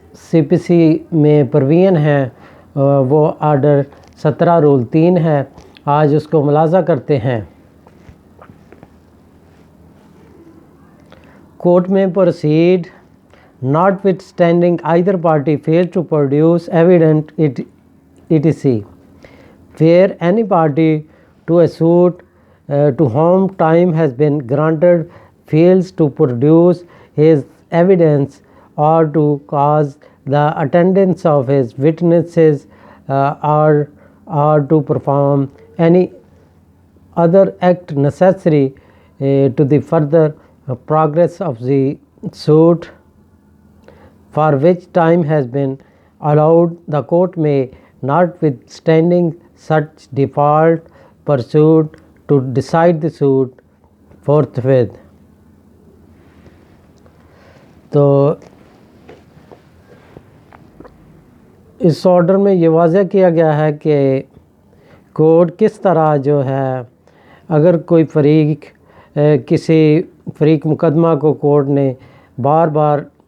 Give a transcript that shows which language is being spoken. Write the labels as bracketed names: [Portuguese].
[Urdu] CPC میں پروین ہے وہ آرڈر 17 رول 3 ہے۔ آج اس کو ملاحظہ کرتے ہیں۔ کورٹ میں [English] proceed notwithstanding either party failed to produce evidence etc. where any party to a suit to whom time has been granted fails to produce his evidence or to cause the attendance of his witnesses or to perform any other act necessary to the further progress of the suit for which time has been allowed, the court may, notwithstanding such default, proceed to decide the suit forthwith. [Urdu] تو اس order میں یہ واضح کیا گیا ہے کہ court کس طرح جو ہے اگر کوئی فریق کسی فریق مقدمہ کو کورٹ نے بار بار